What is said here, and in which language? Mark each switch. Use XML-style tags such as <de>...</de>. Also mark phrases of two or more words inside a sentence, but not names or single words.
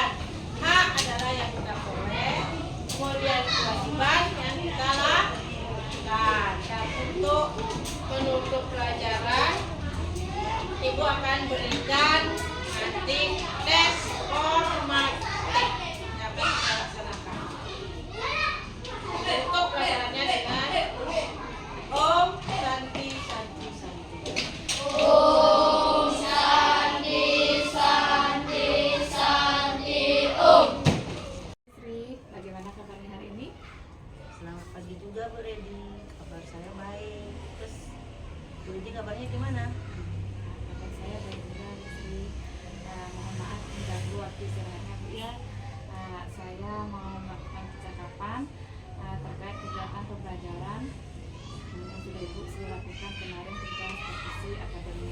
<id>Hak adalah yang kita peroleh, kemudian kewajiban yang kita lakukan. Dan untuk penutup pelajaran, Ibu akan berikan nanti tes formatif yang kita laksanakan. Untuk pelajarannya dengan</id> <sa>Om Santi Santi Santi. Om Santi Santi Santi Om.</sa> <id>Sri, bagaimana kabarnya hari ini? Selamat pagi juga Bu Redi, kabar saya baik. Terus Bu Redi kabarnya gimana? Kabar saya baik juga, Sri. Mohon maaf mengganggu waktu istirahatnya, Bu ya. Saya mau melakukan percakapan terkait kegiatan pembelajaran yang sudah Ibu Sri lakukan kemarin tentang kompetisi akademik.</id>